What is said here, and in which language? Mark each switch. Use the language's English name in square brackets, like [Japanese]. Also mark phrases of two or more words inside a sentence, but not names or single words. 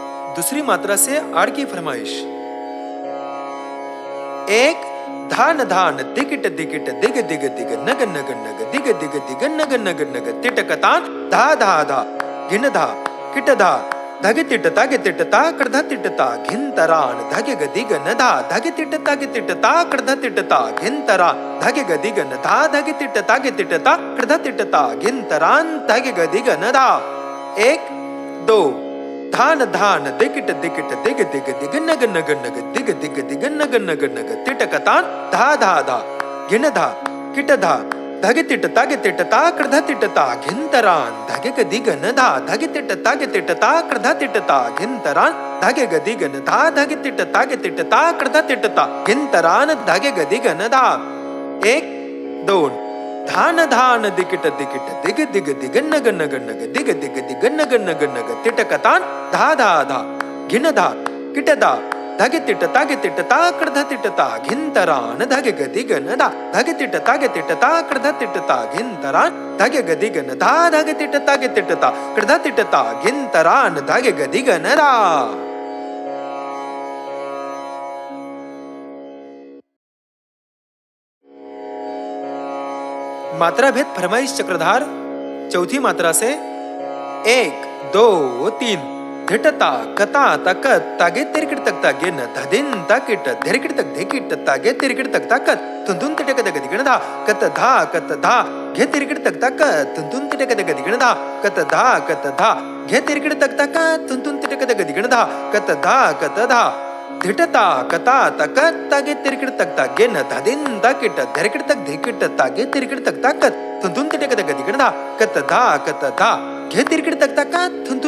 [Hindi] दूसरी मात्रा से आड़ की फरमाइश। एक धान धान दिगिट दिगिट दिग दिग दिग नग नग नग दिग दिग दिग नग नग नग तिटकतान धा धा धा घिन धा किट धा धगे तिटता गे तिटता कृधा तिटता घिनतरान धगे गदिग नधा धगे तिटता गे तिटता कृधा तिटता घिनतरा धगे गदिग नधा धगे तिटता गे तिटता कृधा तिटता घिनतरान धगे गदिग नधा। एक दो धान धान दिगिट दिगिट दिग दिग दिग नग नग नग दिग दिग दिग नग नग नग तिटकतान धा धा धा घिन धा किट धा धगे तिटता गे तिटता कृधा तिटता घिनतरान धगे गदिग नधा धगे तिटता गे तिटता कृधा तिटता घिनतरान धगे गदिग नधा धगे तिटता गे तिटता कृधा तिटता घिनतरान धगे गदिग नधा। एक दोन धान धान दिगिट दिगिट दिग दिग दिग नग नग नग दिग दिग दिग नग नग नग तिटकतान धा धा धा घिन धा किट धा धगे तिटता गे तिटता कृधा तिटता घिनतरान धगे गदिग नधा धगे तिटता गे तिटता कृधा तिटता घिनतरान धगे गदिग नधा धगे तिटता गे तिटता कृधा तिटता घिनतरान धगे गदिग नधा। मात्रा भेद फरमाइश चक्रधार चौथी मात्रा से एक दो तीन धिटता कता तक तागे तिरकिट तक तागे न धदिन ताकिट धिरकिट तक धिकिट तागे तिरकिट तक ताकत तुंतुन तिटक तक दिगण धा कत धा घे तिरकिट तक ताक तुंतुन तिटक तक दिगण धा कत धा घे तिरकिट तक ताक तुंतुन तिटक तक दिगण धा कत धा धिटता कता तक तागे तिरकिट तक तागे न धदिन ताकिट धिरकिट तक धिकिट तागे तिरकिट तक ताकत तुंतुन तिटक तक दिगण धा कत धा घे तिरकिट तक ताक तुंतुन